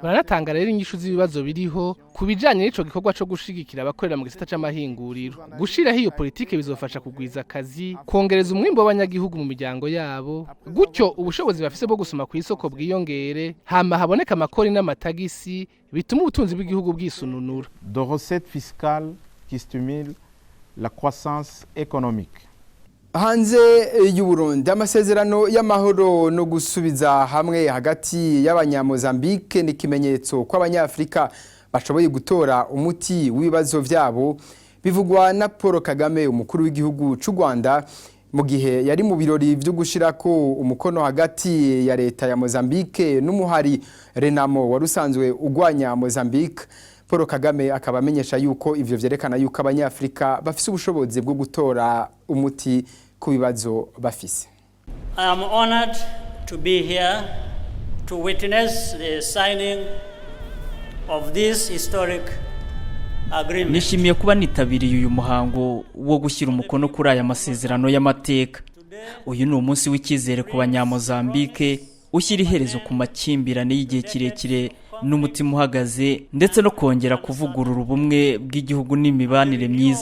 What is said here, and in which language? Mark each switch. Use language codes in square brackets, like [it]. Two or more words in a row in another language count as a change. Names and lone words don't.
[rn] Baranatanga rero inyishu z'ibibazo biriho kubijanye n'ico gikorwa co gushigikira abakorera mu gisata c'amahinguriro. Gushiraho iyo politike bizofasha kugwiza akazi, kongereza umwimbo w'abanyagihugu mu miryango yabo, gutyo ubushobozi bafise bwo gusoma ku isoko bwiyongere, hama haboneka amakori n'amatagisi bituma ubutunzi bw'igihugu bwisununura. [fr] De recettes fiscales qui stimulent la croissance économique. [rn] Hanze y'Uburundi amasezerano y'amahoro no gusubiza hamwe hagati y'abanyamozambique ni kimenyetso ko abanyafrika bashoboye gutora umuti w'ibibazo vyabo, bivugwa na Paul Kagame umukuru w'igihugu c'u Rwanda mu gihe yari mu birori byo gushirako umukono hagati ya leta ya Mozambique n'umuhari Renamo warusanzwe ugwanya Mozambique. Paul Kagame akaba amenyesha yuko ivyo vyerekana yuko abanyafrika bafise ubushobozi bwo gutora umuti ku bibazo bafise. [en] I am honored to be here to witness the signing of this historic agreement. [rw] Nishimiye kuba nitabiriye uyu muhango wo gushyira umukono kuri aya masezerano y'amateka. Uyu ni umunsi w'ikizere ku banyamozambique ushyira iherezo ku makimbirane y'igihe kirekire n'umutima uhagaze ndetse no kongera kuvugurura ubumwe bw'igihugu n'imibanire myiza.